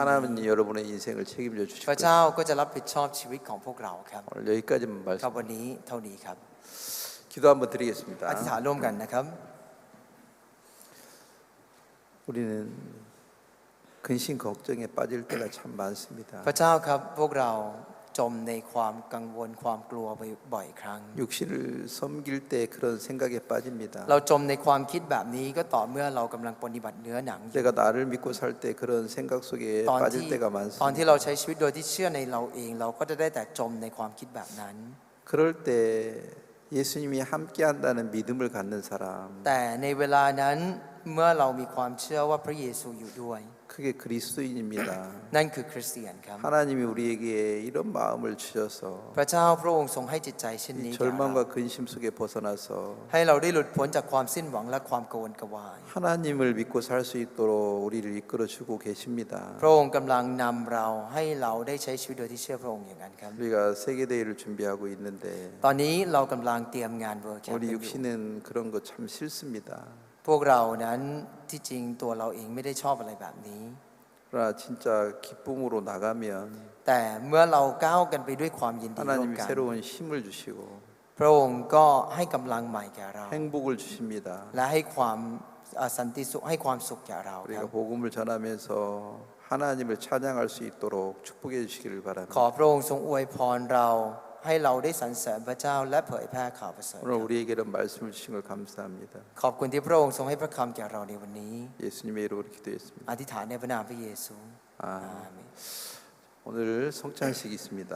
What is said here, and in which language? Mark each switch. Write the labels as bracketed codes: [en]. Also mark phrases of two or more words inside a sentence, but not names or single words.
[ko] 하나님이 여러분의 인생을 책임져 주실 [th] พระ [ko] 것입니다. [th] เจ้าก็จะรับผิดชอบชีวิตของพวกเราครับ [ko] 오늘 여기까지만 [th] ครับ [ko] 말씀. [th] วันนี้เท่านี้ครับ [ko] 기도 한번 [th] อธิษ [ko] 드리겠습니다. [th] ฐานร่วมกันนะครับ [ko] 우리는 근심 걱정에 빠질 때가 참 많습니다. [th] พระเจ้าครับพวกเราจมในความกังวลความกลัวบ่อยครั้ง [ko] 육신을 섬길 때 그런 생각에 빠집니다. [th] เราจมในความคิดแบบนี้ก็ต่อเมื่อเรากำลังปฏิบัติเนื้อหนังอยู่ [ko] 내가 나를 믿고 살 때 그런 생각 속에 [th] ตอน [ko] 빠질 [th] ที่ [ko] 때가 [th] ตอนที่เรา [ko] 많습니다. [th] ใช้ชีวิตโดยที่เชื่อในเราเอง เราก็จะได้แต่จมในความคิดแบบนั้น [ko] 그럴 때 예수님이 함께 한다는 믿음을 갖는 사람 [th] แต่ในเวลานั้นเมื่อเรามีความเชื่อว่าพระเยซูอยู่ด้วย [ko] 그게 그리스도인입니다. [th] นั่นคือคริสเตียนครับ [ko] 하나님이 우리에게 이런 마음을 주셔서 [th] พระเจ้าพระองค์ทรงให้จิตใจเช่นนี้ [ko] 이 [th] แก่เรา [ko] 절망과 근심 속에 벗어나서 [th] ให้เราได้หลุดพ้นจากความสิ้นหวังและความกังวลกวาย [ko] 하나님을 믿고 살 수 있도록 우리를 이끌어 주고 계십니다. [th] พระองค์กำลังนำเราให้เราได้ใช้ชีวิตโดยที่เชื่อพระองค์อย่างนั้นครับ [ko] 우리가 세계 대회를 준비하고 있는데 [th] ตอนนี้เรากำลังเตรียมงานเวิร์คแคมป์ [ko] 우리 육신은 그런 거 참 싫습니다. [th] พวกเรานั้นที่จริงตัวเราเองไม่ได้ชอบอะไรแบบนี้ [ko] 그러나 진짜 기쁨으로 나가면 [th] แต่เมื่อเราก้าวกันไปด้วยความยินดีร่วม [ko] 하나님이 [th] กัน [ko] 새로운 힘을 주시고 [th] พพระองค์ก็ให้กำลังใหม่แก่เรา [ko] 행복을 주십니다. [th] และให้ความสันติสุขให้ความสุขแก่เราครับ [ko] 우리가 복음을 전하면서 하나님을 찬양할 수 있도록 축복해 주시기를 [th] ขอ [ko] 바랍니다. [th] พระองค์ทรงอวยพรเราให้เราได้สรรเสริญพระเจ้าและเผยแพร่ข่าวประเสริฐ [ko] 오늘 우리에게 이런 말씀을 주신 걸 감사합니다. [th] ขอบคุณที่พระองค์ทรงให้พระคำแก่เราในวันนี้ [ko] 예수님의 이름으로 기도했습니다. [th] อธิษฐานในพระนามพระเยซู 아, อาเมน [ko] 오늘 성찬식이 있습니다.